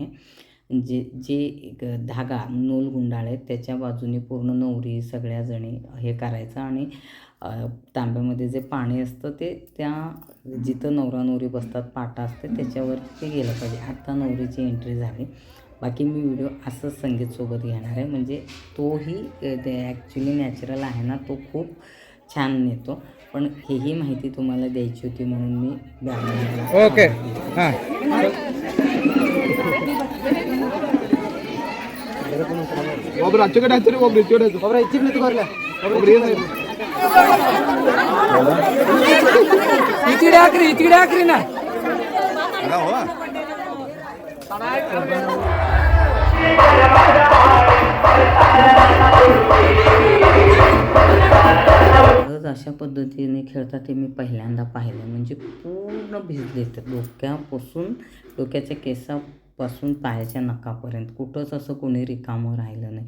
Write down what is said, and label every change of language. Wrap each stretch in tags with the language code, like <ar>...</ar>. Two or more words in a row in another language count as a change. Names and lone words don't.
<mr>जे एक धागा नूल गुंडाळे त्याच्या बाजूने पूर्ण नवरी सगळ्याजणी हे करायचं आणि तांब्यामध्ये जे पाणी असतं ते त्या जिथं नवरा नवरी बसतात पाटा असते त्याच्यावर ते गेलं पाहिजे. आत्ता नवरीची एंट्री झाली. बाकी मी व्हिडिओ असंच संगीतसोबत घेणार आहे, म्हणजे तोही ते</mr> <en>actually natural</en> <mr>आहे ना, तो खूप छान नेतो. पण हेही माहिती तुम्हाला द्यायची होती म्हणून मी</mr> <kn>ओके हां ಒಬ್ರು ಆಚೆ ಕಡೆ ಹಾಕ್ತೀರಿ, ಒಬ್ರು ಈಚೆ ಕಡೆ ಹಾಕ್ತೀರಿ. ಒಬ್ರು ಈಚೆ ಕಡೆ ಬರ್ಲ, ಒಬ್ರು ಏನು ಈಚೆ ಹಾಕ್ರಿ ನಾ</kn> <mr>अशा पद्धतीने खेळतात ते मी पहिल्यांदा पाहिलं. म्हणजे पूर्ण भिजले तर डोक्याच्या केसापासून पायाच्या नखापर्यंत कुठंच असं कोणी रिकामं राहिलं नाही.</mr>